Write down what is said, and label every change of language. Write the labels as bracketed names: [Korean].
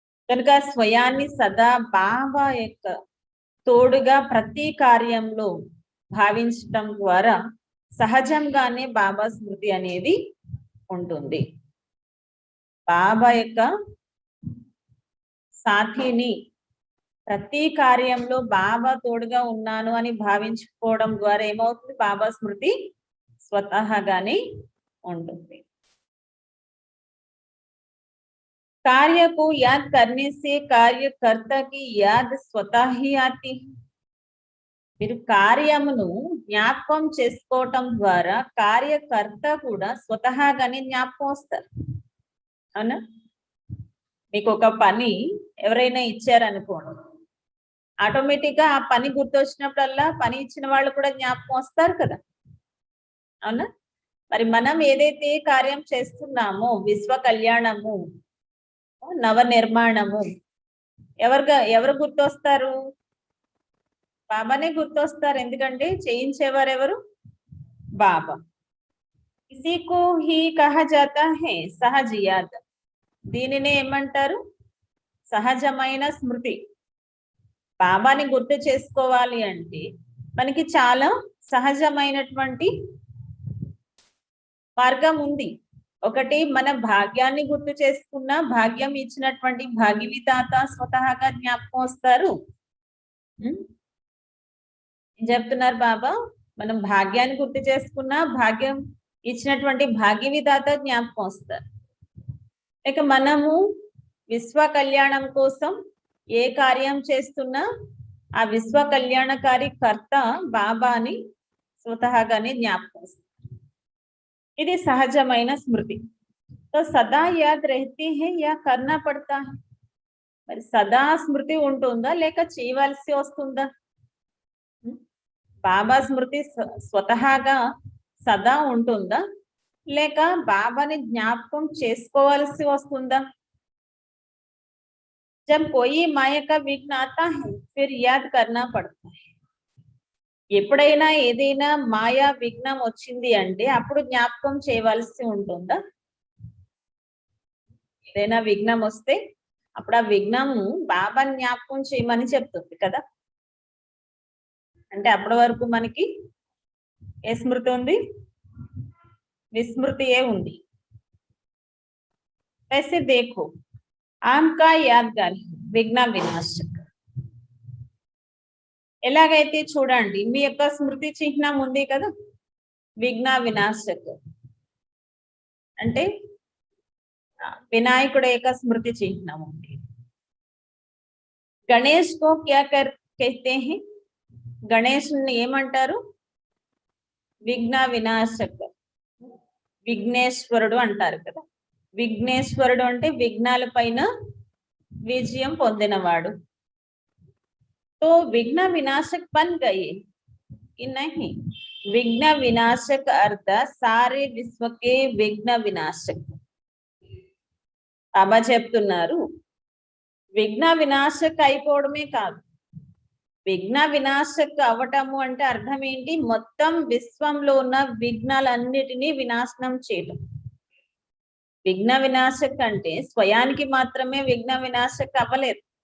[Telugu] కనుక స్వయాన్ని సదా బాబా యొక్క తోడుగా ప్రతి కార్యంలో భావించటం ద్వారా సహజంగానే బాబా స్మృతి అనేది ఉంటుంది. బాబా యొక్క సాథిని ప్రతి కార్యంలో బాబా తోడుగా ఉన్నాను అని భావించుకోవడం ద్వారా ఏమవుతుంది? బాబా స్మృతి స్వతహాగానే ఉంటుంది. [Hindi] कार्य को याद करने से कार्यकर्ता की याद स्वतः ही आती है. [Telugu] మీరు కార్యమును జ్ఞాపకం చేసుకోవటం ద్వారా కార్యకర్త కూడా స్వతహాగానే జ్ఞాపకం వస్తారు. అవునా? మీకు ఒక పని ఎవరైనా ఇచ్చారనుకోండి, ఆటోమేటిక్ గా ఆ పని గుర్తొచ్చినప్పుడల్లా పని ఇచ్చిన వాళ్ళు కూడా జ్ఞాపకం వస్తారు కదా. అవునా? మరి మనం ఏదైతే కార్యం చేస్తున్నామో విశ్వ కళ్యాణము, నవ నిర్మాణము, ఎవరు గుర్తొస్తారు? బాబానే గుర్తొస్తారు. ఎందుకంటే చేయించేవారు ఎవరు? బాబా. [Hindi] इसी को ही कहा जाता है सहज याद. [Telugu] దీనినే ఏమంటారు? సహజమైన స్మృతి. బాబాని గుర్తు చేసుకోవాలి అంటే మనకి చాలా సహజమైనటువంటి మార్గం ఉంది. ఒకటి, మన భాగ్యాన్ని గుర్తు చేసుకున్న భాగ్యం ఇచ్చినటువంటి భాగ్యవిధాత స్వతహాగా జ్ఞాపకం వస్తారు. ఏం చెప్తున్నారు బాబా? మనం భాగ్యాన్ని గుర్తు చేసుకున్నా భాగ్యం ఇచ్చినటువంటి భాగ్య విధాత జ్ఞాపకం వస్తారు. లేక మనము విశ్వ కళ్యాణం కోసం ఏ కార్యం చేస్తున్నా ఆ విశ్వ కళ్యాణకారి కర్త బాబాని స్వతహాగానే జ్ఞాపకం వస్తుంది. ఇది సహజమైన స్మృతి. [Hindi] तो सदा याद रहती है या करना पड़ता है? [Telugu] మరి సదా స్మృతి ఉంటుందా లేక చేయవలసి వస్తుందా? బాబా స్మృతి స్వతహాగా సదా ఉంటుందా లేక బాబాని జ్ఞాపకం చేసుకోవాల్సి వస్తుందా? [Hindi] जब कोई माया का विघ्न आता है फिर याद करना पड़ता है. [Telugu] ఎప్పుడైనా ఏదైనా మాయా విఘ్నం వచ్చింది అంటే అప్పుడు జ్ఞాపకం చేయవలసి ఉంటుందా? ఏదైనా విఘ్నం వస్తే అప్పుడు ఆ విఘ్నము బాబాని జ్ఞాపకం చేయమని చెప్తుంది కదా. అంటే అప్పటి వరకు మనకి ఏ స్మృతి ఉంది? విస్మృతియే ఉంది. [Hindi] वैसे देखो आम का यादगार విఘ్న వినాశక్. [Telugu] ఎలాగైతే చూడండి మీ యొక్క స్మృతి చిహ్నం ఉంది కదా విఘ్న వినాశక్ అంటే వినాయకుడు యొక్క స్మృతి చిహ్నం ఉంది. [Hindi] గణేష్ కో క్యా कहते हैं? [Telugu] గణేష్ ఏమంటారు? విఘ్న వినాశక్, విఘ్నేశ్వరుడు అంటారు కదా. విఘ్నేశ్వరుడు అంటే విఘ్నాల పైన విజయం పొందినవాడు. [Hindi] तो विघ्न विनाशक बन गए कि नहीं? विघ्न विनाशक अर्थ सारे विश्व के विघ्न विनाशक. [Telugu] బాబా చెప్తున్నారు విఘ్న వినాశక్ అయిపోవడమే కాదు, విఘ్న వినాశక్ అవటము అంటే అర్థం ఏంటి? మొత్తం విశ్వంలో ఉన్న విఘ్నాలన్నిటినీ వినాశనం చేయడం. విఘ్న వినాశక్ అంటే స్వయానికి మాత్రమే విఘ్న వినాశక్ అవ్వలేదు.